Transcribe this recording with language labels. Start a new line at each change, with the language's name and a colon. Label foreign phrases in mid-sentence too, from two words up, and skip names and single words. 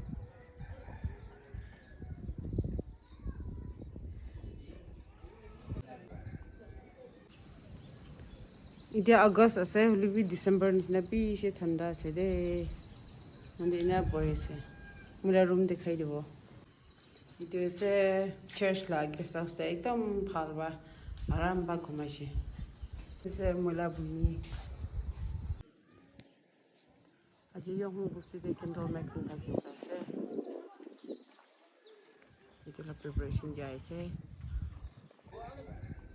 Naga Pidgin: Idia August ase holibi December nishna bishi thanda ase de. Mande ina boy ase. Mura room dikhai dibo. Itu ase church la guest house ta ekdam bhal ba aram ba ghumaiche. Ase mula buni. Aji young busti de
English: candle making
Naga Pidgin: ta ki ase. Itu la preparation jai ase.